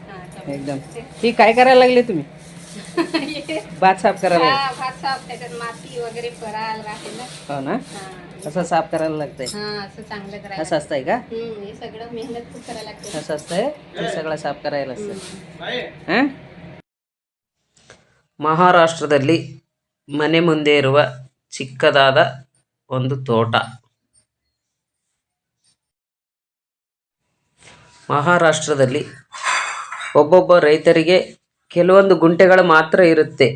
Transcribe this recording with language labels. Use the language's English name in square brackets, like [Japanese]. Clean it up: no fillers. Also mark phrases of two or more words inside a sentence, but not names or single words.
[Marathi] हां, कमी. एकदम. ही काय करायला लागले तुम्ही? भात साफ करायला लागले? हां, भात साफ, त्याच्यात माती वगैरे करायला राहते ना. हो ना, हां. असं साफ करायला लागतंय. हां, असं चांगलं करायला. असं असतंय का? हे सगळं मेहनत खूप करायला लागते. असं असतंय, हे सगळं साफ करायला असतं. [Kannada] ಹಾಂ ಮಹಾರಾಷ್ಟ್ರದಲ್ಲಿ ಮನೆ ಮುಂದೆ ಇರುವ ಚಿಕ್ಕದಾದ ಒಂದು ತೋಟ. ಮಹಾರಾಷ್ಟ್ರದಲ್ಲಿ ಒಬ್ಬೊಬ್ಬ ರೈತರಿಗೆ ಕೆಲವೊಂದು ಗುಂಟೆಗಳು ಮಾತ್ರ ಇರುತ್ತೆ.